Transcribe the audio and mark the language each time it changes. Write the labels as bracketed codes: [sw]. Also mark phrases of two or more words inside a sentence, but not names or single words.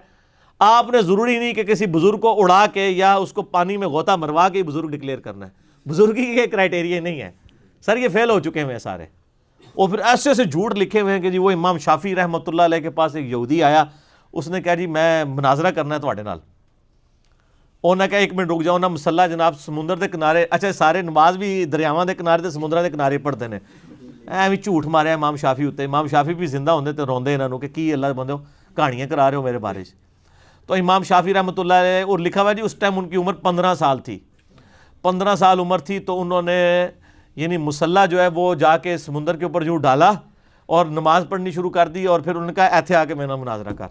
[ur] آپ نے ضروری نہیں کہ کسی بزرگ کو اڑا کے یا اس کو پانی میں غوطہ مروا کے بزرگ ڈکلیئر کرنا ہے. بزرگی کے کرائٹیریا نہیں ہے سر, یہ فیل ہو چکے ہیں سارے. اور پھر ایسے ایسے جھوٹ لکھے ہوئے ہیں کہ جی وہ امام شافعی [ar] رحمۃ اللہ علیہ [ur] کے پاس ایک یہودی آیا, اس نے کہا جی میں مناظرہ کرنا ہے [pa] تواڈے نال. [ur] انہوں نے کہا 1 منٹ رک جاؤ نا, [pa] مسلح جناب سمندر دے کنارے, اچھا سارے نماز بھی دریاواں دے کنارے تے سمندراں دے کنارے [ur] پڑھتے ہیں. [pa] ਐਵੇਂ ਝੂਠ ਮਾਰਿਆ امام شافی ਉੱਤੇ। امام شافی بھی زندہ ہوندے تے روندے انہاں نوں کہ کی اللہ دے بندو کہانیاں کرا رہے ہو میرے بارے. [ur] تو امام شافی [ar] رحمۃ اللہ علیہ، [ur] اور لکھا ہوا جی اس ٹائم ان کی عمر 15 سال تھی. 15 سال عمر تھی تو انہوں نے یعنی مسلح جو ہے وہ جا کے سمندر کے اوپر یوں ڈالا اور نماز پڑھنی شروع کر دی، اور پھر انہوں نے کہا [pa] ایتھے آ کے میرا مناظرہ کر.